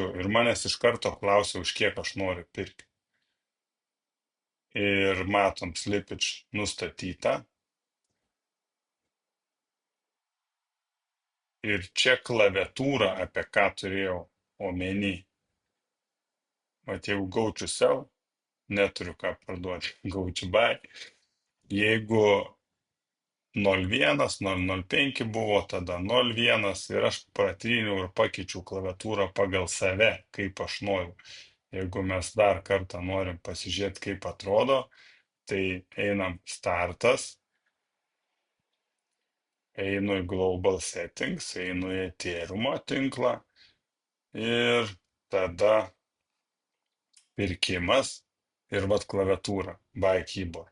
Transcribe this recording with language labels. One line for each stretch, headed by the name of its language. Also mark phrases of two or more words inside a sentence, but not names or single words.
Lithuanian: Ir manęs iš karto klausia, už kiek aš noriu pirkti. Ir matom slippage nustatyta. Ir čia klaviatūra, apie ką turėjau omeny. Vat jeigu
English: go to sell,
Lithuanian: neturiu ką parduoti,
English: go to buy.
Lithuanian: Jeigu 0,1, 0,05 buvo, tada 0,1 ir aš pratryniau ir pakeičiau klaviatūrą pagal save, kaip aš noriu. Jeigu mes dar kartą norim pasižiūrėti, kaip atrodo, tai einam startas, einu į
English: global settings,
Lithuanian: einu į Ethereum tinklą ir tada pirkimas ir vat klaviatūra,
English: buy keyboard.